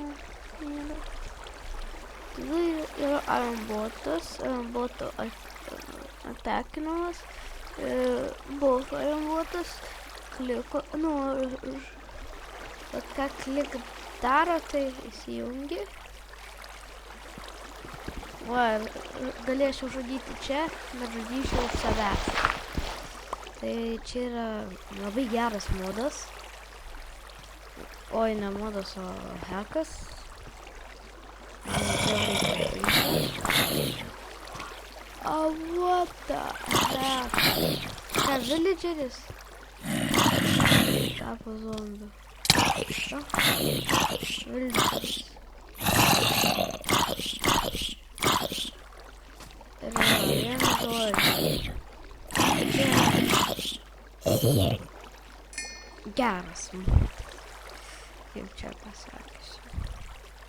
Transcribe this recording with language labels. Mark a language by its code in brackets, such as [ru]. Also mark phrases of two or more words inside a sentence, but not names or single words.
[lt] Tada yra ironbotas, ironboto atakinamas, both ironbotas, kliko, bet ką klik daro, tai įsijungi. Va, galėčiau žudyti čia, bet žudyčiau savęs. Tai čia yra labai geras modas. Oi, ne modas, o hekas. [en] What the heck? [lt] Ką, villageris? Tapo zombiu. Villageris. Geras, kaip čia pasakysiu.